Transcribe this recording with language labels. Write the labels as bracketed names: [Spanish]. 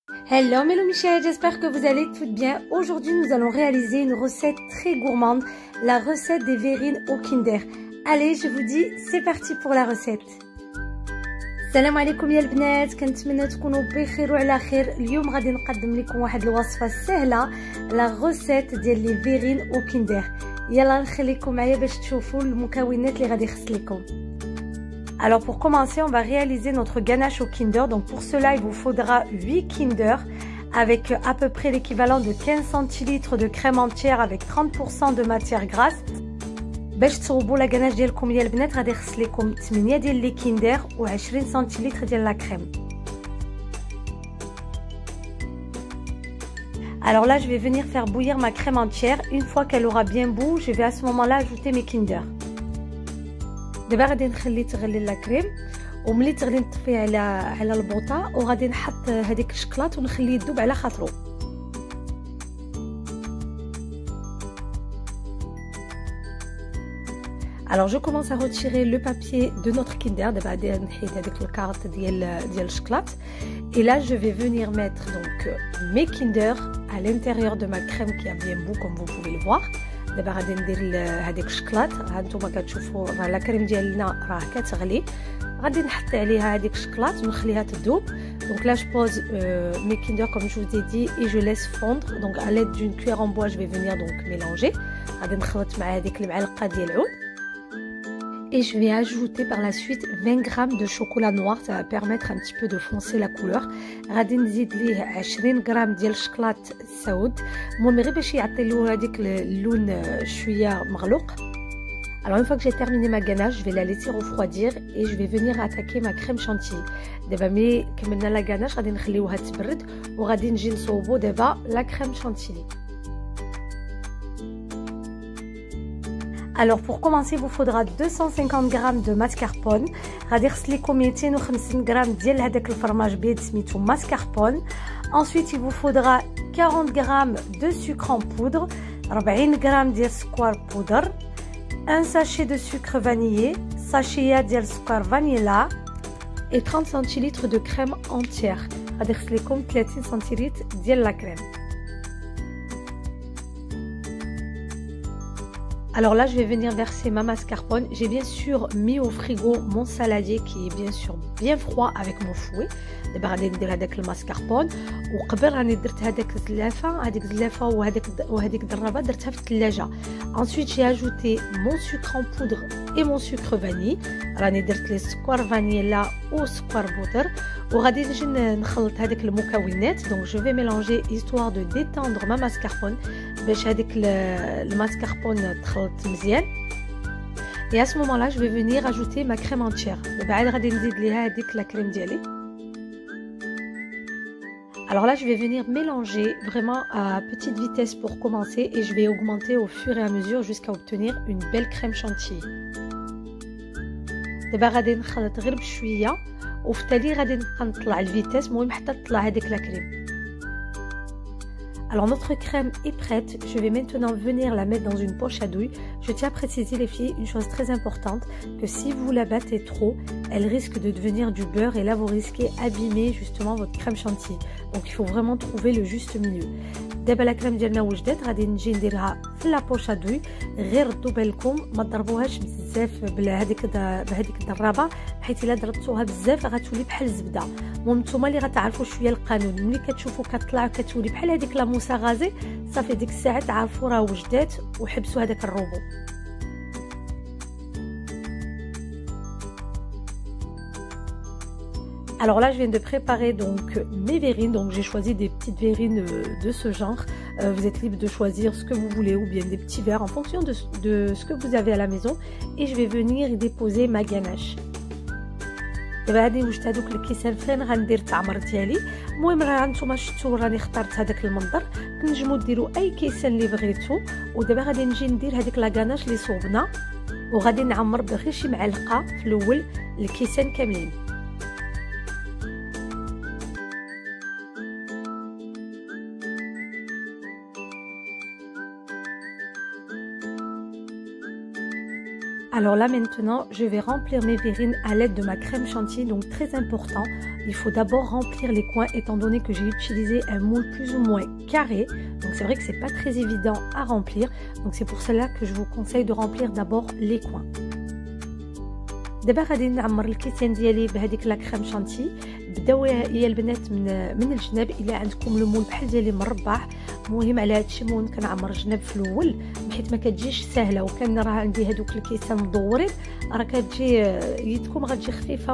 [French] Hello Melou Michel, j'espère que vous allez toutes bien. Aujourd'hui nous allons réaliser une recette très gourmande, la recette des verrines au Kinder. Allez, je vous dis, c'est parti pour la recette. [Arabic] السلام عليكم يا البنات، كنتمنى تكونوا بخير وعلى خير. اليوم غادي نقدم لكم واحد الوصفه سهله، لا غوسيت ديال لي فيرين او كيندر. يلا نخليكم معايا باش تشوفوا المكونات اللي غادي يخص لكم. [French] Alors pour commencer, on va réaliser notre ganache au Kinder. Donc pour cela, il vous faudra 8 Kinder avec à peu près l'équivalent de 15 centilitres de crème entière avec 30% de matière grasse. [Arabic] باش تصوبوا لا غاناش ديالكم يا البنات غادي يخص لكم 8 ديال لي كيندر و20 سنتيلتر ديال لا كريم. [French] Alors là, je vais venir faire bouillir ma crème entière. Une fois qu'elle aura bien bu, je vais à ce moment-là ajouter mes Kinder. [Arabic] دابا غادي نخلي تغلي لا كريم، وملي تغلي نطفيه على البوطه، وغادي نحط هذيك الشكلاط ونخليه يذوب على خاطرو. [French] Alors je commence à retirer le papier de notre Kinder. [Arabic] دابا غادي نحيد هذيك الكارت ديال الشكلاط. [French] Et là je vais venir mettre donc mes Kinder à l'intérieur de ma crème qui a bien bu comme vous pouvez le voir. [Arabic] دابا غادي ندير هذيك الشكلاط. ها نتوما كتشوفوا راه لا كريم ديالنا راه كتغلي، غادي نحط عليها هذيك الشكلاط ونخليها تذوب. [French] Donc là je pose mes Kinder comme je vous ai dit et je laisse fondre. Donc à l'aide d'une cuillère en bois je vais venir donc mélanger. [Arabic] غادي نخلط مع هذيك المعلقه ديال العود. [French] Et je vais ajouter par la suite 20 grammes de chocolat noir, ça va permettre un petit peu de foncer la couleur. [Arabic] غادي نزيد ليه 20 غرام ديال الشكلاط السود، المهم غير باش يعطي له هذيك اللون شويه مغلوق. [French] Alors une fois que j'ai terminé ma ganache, je vais la laisser refroidir et je vais venir attaquer ma crème chantilly. [Arabic] دابا ملي كملنا لا غاناش غادي نخليوها تبرد وغادي نجي نصوبو دابا لا كريم chantilly. [French] Alors pour commencer, il vous faudra 250 g de mascarpone. [Arabic] غادي يخص لكم 250 g ديال هذاك الفرماج بيض سميتو mascarpone. [French] Ensuite, il vous faudra 40 g de sucre en poudre, [Arabic] 40 g ديال السكر بودر, [French] un sachet de sucre vanillé, [Arabic] sachet ديال سكر فانيلا [French] et 30 centilitres de crème entière. [Arabic] غادي يخص لكم 30 centilitres ديال لا كريم. [French] Alors là, je vais venir verser ma mascarpone. J'ai bien sûr mis au frigo mon saladier qui est bien sûr bien froid avec mon fouet. [Arabic] دابا غادي ندير هذاك الماسكاربون، وقبل راني درت هذاك الزلافه وهذيك الدرابه درتها في الثلاجه. [French] Ensuite, j'ai ajouté mon sucre en poudre et mon sucre vanille. [Arabic] راني درت لي سكر فانيلا وسكر بودر، وغادي نجي نخلط هذيك المكونات. [French] Donc je vais mélanger histoire de détendre ma mascarpone [Arabic] باش هذيك الماسكاربون تخلط مزيان. [French] Et à ce moment-là, je vais venir ajouter ma crème entière. [Arabic] دابا عاد غادي نزيد ليها هذيك لا كريم ديالي. [French] Alors là, je vais venir mélanger vraiment à petite vitesse pour commencer et je vais augmenter au fur et à mesure jusqu'à obtenir une belle crème chantilly. [Arabic] دابا غادي نخلط غير بشويه وفي التالي غادي نبقى نطلع الفيتاس، المهم حتى تطلع هذيك لا كريم. [French] Alors notre crème est prête, je vais maintenant venir la mettre dans une poche à douille. Je tiens à préciser les filles une chose très importante, que si vous la battez trop, elle risque de devenir du beurre et là vous risquez d'abîmer justement votre crème chantilly. Donc il faut vraiment trouver le juste milieu. [Arabic] دابا لا كريم ديالنا وجدت، غادي نجي نديرها في لا بوش ا دوي. غير ردوا بالكم ما تضربوهاش بزاف بهذيك الدرابه، حيت الا ضربتوها بزاف غتولي بحال الزبده. المهم نتوما اللي غتعرفوا شويه القانون، ملي كتشوفوا كتطلع كتولي بحال هذيك لا موسى غازي صافي ديك الساعه تعرفوا راه وجدات وحبسوا هذاك الروبو. [French] Alors là, je viens de préparer donc mes verrines. Donc j'ai choisi des petites verrines de ce genre. Vous êtes libre de choisir ce que vous voulez ou bien des petits verres en fonction de ce que vous avez à la maison. Et je vais venir y déposer ma ganache. [Arabic] دابا هادي وجدت هذوك الكيسان فين غندير التعمر ديالي. المهم راه نتوما شفتوا راني اخترت هذاك المنظر، تنجموا ديروا اي كيسان اللي بغيتو. ودابا غادي نجي ندير هذيك لا غاناش اللي صوبنا، وغادي نعمر بغير شي معلقه في الاول الكيسان كاملين. [French] Alors là maintenant, je vais remplir mes verrines à l'aide de ma crème chantilly, donc très important. Il faut d'abord remplir les coins étant donné que j'ai utilisé un moule plus ou moins carré. Donc c'est vrai que c'est pas très évident à remplir. Donc c'est pour cela que je vous conseille de remplir d'abord les coins. [Arabic] دابا غادي نعمر الكيسان ديالي بهذيك لا كريم شانتي. بداو يا البنات من الجناب الا عندكم المول بحال ديالي مربع. مهم على هادشي مهم كنعمر الجناب في الاول بحيث ما كتجيش سهله، وكان راه عندي هذوك الكيسان مدورين راه كتجي يدكم غتجي خفيفه.